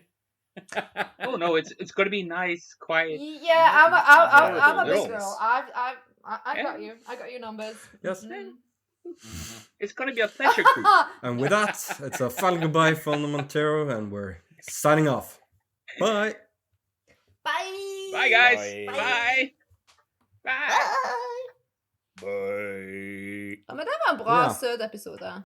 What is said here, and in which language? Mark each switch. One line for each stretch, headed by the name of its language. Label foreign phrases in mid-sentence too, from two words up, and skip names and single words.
English: Oh no, it's gonna be nice, quiet. Yeah, I'm a Little big miss. girl. I Yeah. got you. I got your numbers. Yes. Mhm. It's gonna be a pleasure cruise. And with that, it's a final goodbye from the Montero, and we're signing off. Bye. Bye. Bye guys. Bye. Bye. Bye. Bye. Bye.
Norwegian: Ja, men det var en bra, Ja. søt episode.